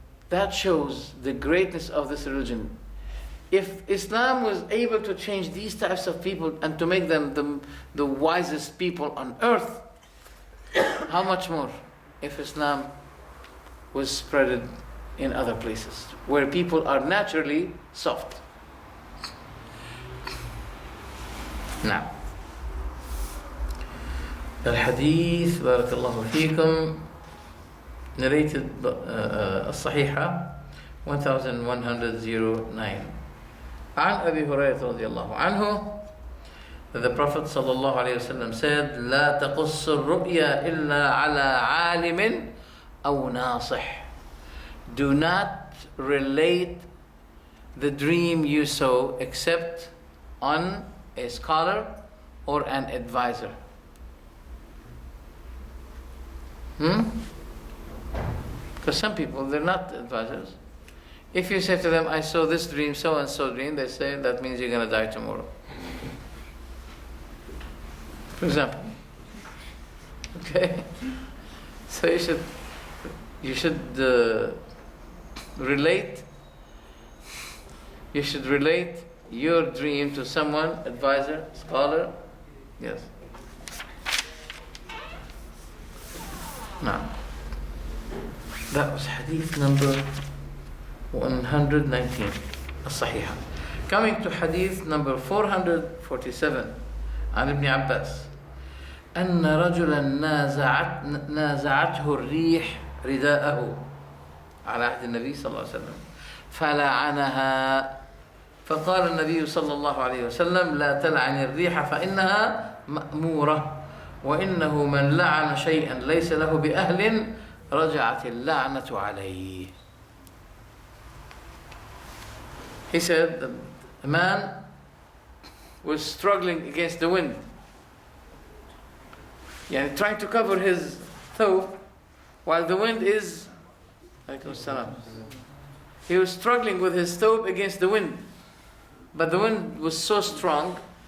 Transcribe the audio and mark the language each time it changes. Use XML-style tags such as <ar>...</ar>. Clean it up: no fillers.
<en>That shows the greatness of this religion. If Islam was able to change these types of people and to make them the wisest people on earth, how much more if Islam was spread in other places where people are naturally soft.</en> <ar>Now, الحديث بارك الله فيكم narrated الصحيحة 1109 عن أبي هريرة رضي الله عنه</ar> <en>that the Prophet</en> <ar>صلى الله عليه وسلم said لا تقص الرؤيا إلا على عالم أو ناصح.</ar> <en>Do not relate the dream you saw except on a scholar or an advisor. Because some people, they're not advisors. If you say to them, I saw this dream, so and so dream, they say that means you're going to die tomorrow. For example. Okay? So you should relate your dream to someone, advisor, scholar. Yes. Now, that was hadith number 119 الصحيحة. Coming to hadith number 447</en> <ar>عن ابن عباس أن رجلا نازعته الريح رداءه على عهد النبي صلى الله عليه وسلم فلعنها فقال النبي صلى الله عليه وسلم لا تلعن الريح فإنها مأمورة وإنه من لعن شيئا ليس له بأهل رجعت اللعنة عليه.</ar> <en>He said a man was struggling against the wind, trying to cover his thawb while the wind is he was struggling with his thawb against the wind, but the wind was so strong.</en>